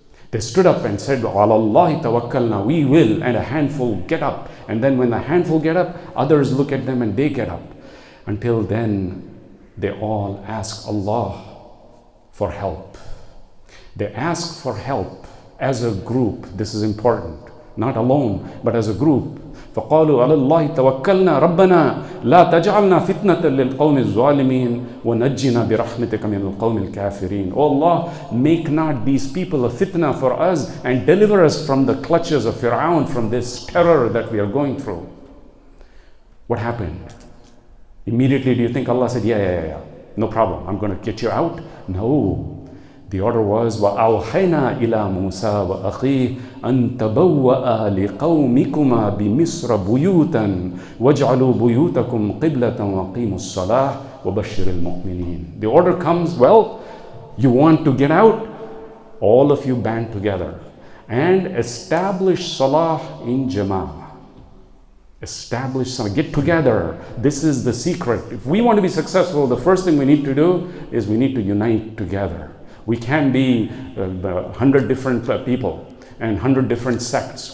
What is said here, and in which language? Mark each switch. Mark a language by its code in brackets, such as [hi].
[en] They stood up and said, [ar] عَلَى اللَّهِ تَوَكَّلْنَا. [en] We will. And a handful get up. And then when the handful get up, others look at them and they get up. Until then, they all ask Allah for help. They ask for help as a group. This is important. Not alone, but as a group. [ar] فقالوا على الله توكلنا ربنا لا تجعلنا فتنة للقوم الظالمين ونجنا برحمتك من القوم الكافرين. [en] Oh Allah, make not these people a fitna for us and deliver us from the clutches of Fir'aun, from this terror that we are going through. What happened? Immediately, do you think Allah said, yeah, no problem, I'm going to get you out? No. The order was, [ar] وَأَوْحَيْنَا إِلَى مُوسَى وَأَخِيهِ أَن تَبَوَّأَ لِقَوْمِكُمَا بِمِصْرَ بُيُوتًا وَاجْعَلُوا بُيُوتَكُمْ قِبْلَةً وَأَقِيمُوا الصَّلَاةَ وَبَشِّرِ الْمُؤْمِنِينَ. [en] The order comes, well, you want to get out? All of you band together and establish Salah in Jama'ah. Establish Salah, get together. This is the secret. If we want to be successful, the first thing we need to do is we need to unite together. We can't be 100 different people and 100 different sects.